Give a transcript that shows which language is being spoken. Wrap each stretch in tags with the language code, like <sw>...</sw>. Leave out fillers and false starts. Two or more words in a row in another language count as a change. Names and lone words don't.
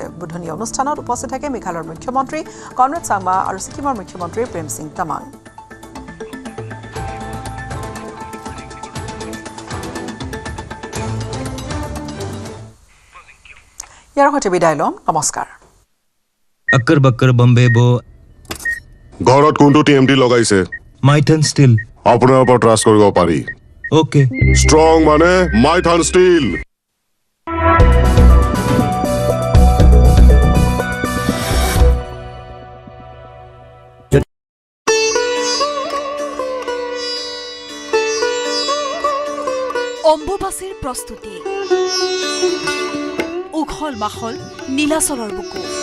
<as>উদ্বোধনী অনুষ্ঠানত উপস্থিত থাকে মেঘালয়ৰ মুখ্যমন্ত্ৰী কনৰাড চাংমা আৰু ছিকিমৰ মুখ্যমন্ত্ৰী প্ৰেম সিং তামাং। ইয়াৰ সৈতে বিদায় ল'ম। নমস্কাৰ।</as> <hi>अक्कर बक्कर बम्बे बो</hi> <as>ঘৰত কোনটো টিএমটি লগাইছে? माइथन स्टील আপোনাৰ ওপৰত ট্ৰাষ্ট কৰিব পাৰি। ओके ষ্ট্ৰং মানে মাইথান ষ্টীল। অম্বুবাচীৰ প্ৰস্তুতি, উখল মাখল নীলাচলৰ বুকু।</as>